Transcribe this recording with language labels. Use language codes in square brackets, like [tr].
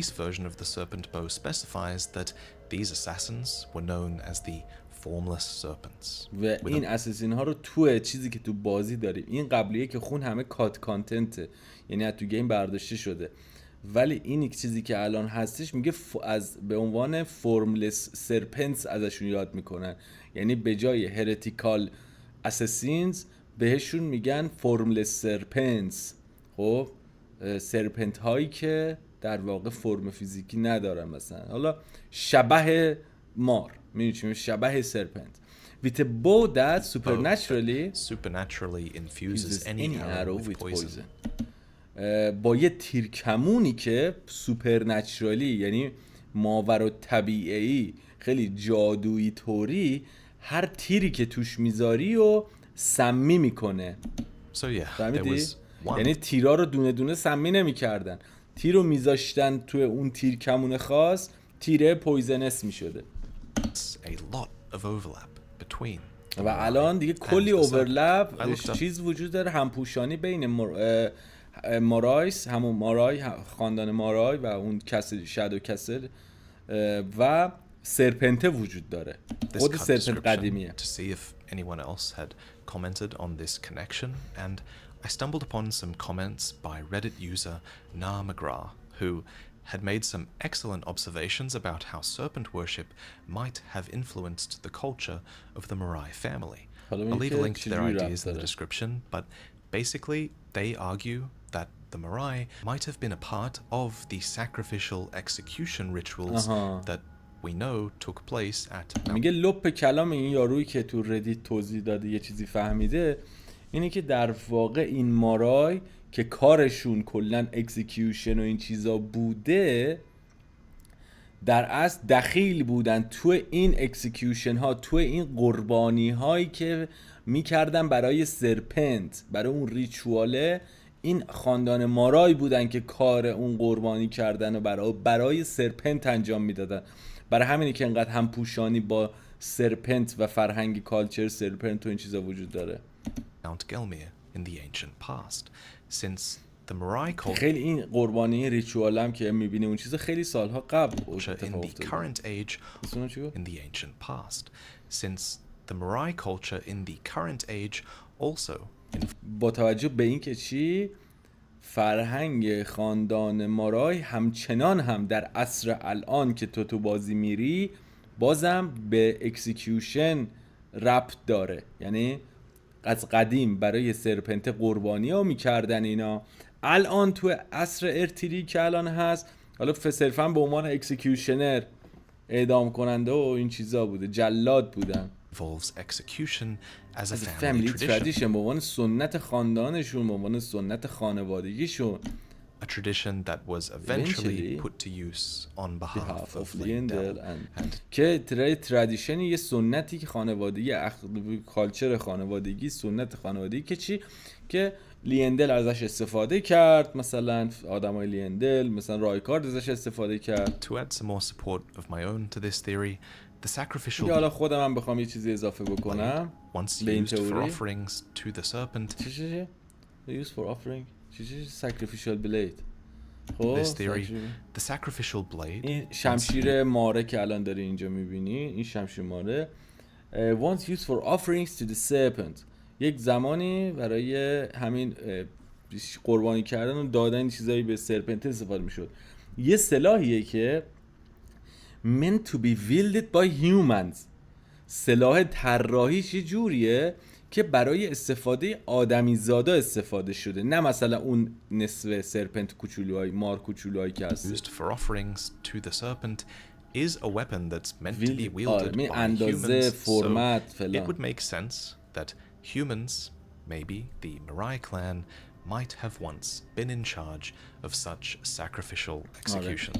[en] The least version of the serpent bow specifies that these assassins were known as the formless serpents. [fa] و این اساسین ها رو تو چیزی که تو بازی داریم، این قبلیه که خون همه کات کانتنته، یعنی از تو گیم برداشته شده، ولی این یک چیزی که الان هستش میگه از به عنوان فرملس سرپنتس ازشون یاد میکنن، یعنی به جای هرتیکال اساسینز بهشون میگن فرملس سرپنتس. خب سرپنت هایی که در واقع فرم فیزیکی ندارن، مثلا حالا شبه مار، می‌دونی شبح سرپنت. [en] with a bow that supernaturally infuses any arrow with poison. [fa] با یه تیرکمونی که سوپرنچرالی یعنی ماورا طبیعی خیلی جادویی طوری هر تیری که توش میذاری و سمی میکنه. [en] So yeah, there was [fa] یعنی تیرا رو دونه دونه سمی نمیکردن، تیر رو میذاشتن توی اون تیرکمون خاص، تیره پویزنس میشده. [en] a lot of overlap between. [fa] و الان دیگه کلی اوورلپ چیز وجود داره، همپوشانی بین مارایس، همون مارای، خاندان مارای و اون کسل شادو کسل و سرپنت وجود داره. خود سرپنت قدیمیه. [en] To see if anyone else had commented on this connection, and I stumbled upon some comments by Reddit user Na McGrath, who had made some excellent observations about how serpent worship might have influenced the culture of the Morai family. I'll leave a link to their ideas in the description, but basically they argue that the Morai might have been a part of the sacrificial execution rituals that we know took place at [fa] میگه لپ کلام این یارویی که تو ردیت توضیح داده یه چیزی فهمیده اینه که در واقع این مارای که کارشون کلن اکزیکیوشن و این چیزا بوده در اصل دخیل بودن تو این اکزیکیوشن ها، تو این قربانی هایی که میکردن برای سرپنت، برای اون ریچواله. این خاندان مارای بودن که کار اون قربانی کردن و برای سرپنت انجام میدادن. برای همینه که انقدر همپوشانی با سرپنت و فرهنگ کالچر سرپنت و این چیزا وجود داره. [en] Mount Gelmir in the ancient past, since the Morai culture [fa] خیلی این قربانی ریچوال هم که میبینی اون چیزا خیلی سالها قبل [en] in the current age in the ancient past, since the Morai culture in the current age also [fa] با توجه به این که چی فرهنگ خاندان مارای همچنان هم در عصر الان که تو بازی میری بازم به اکسیکیوشن ربط داره. یعنی از قدیم برای سرپنت قربانی ها میکردن اینا، الان تو عصر ارتری که الان هست حالا صرفا به عنوان اکسیکیوشنر اعدام کننده و این چیزا بوده، جلاد بودن. [en] involves execution as a family tradition، [fa] به عنوان سنت خاندانشون، به عنوان سنت خانوادگیشون. [en] A tradition that was eventually put to use on behalf of Leyndell and [fa] که ترادیشن یه سنتی که خانوادگی کالچر خانوادگی، سنت خانوادگی که چی که لیندل ازش استفاده کرد، مثلا آدمای لیندل مثلا رایکارد ازش استفاده کرد. [en] To add some more support of my own to this theory, the sacrificial [fa] حالا خودم هم بخوام یه چیزی اضافه بکنم [en] once used for offerings to the serpent. چی used for offering چی sacrificial blade. This theory, the sacrificial blade. [fa] این شمشیر ماره که الان داری اینجا میبینی، این شمشیر ماره [en] once used for offerings to the serpent، [fa] یک زمانی برای همین قربانی کردن و دادن چیزایی به سرپنت استفاده میشد. یه سلاحیه که [en] meant to be wielded by humans، [fa] سلاح طراحیش یه جوریه که برای استفاده آدمی زادا استفاده شده، نه مثلا اون نصف سرپنت کوچولوهای مار کوچولوهایی که هست. [en] Used for offerings to the serpent is a weapon that's meant to be wielded by [fa] اندازه، فرمت، فلان. [en] It would make sense that humans, maybe the Morai clan, might have once been in charge of such sacrificial execution.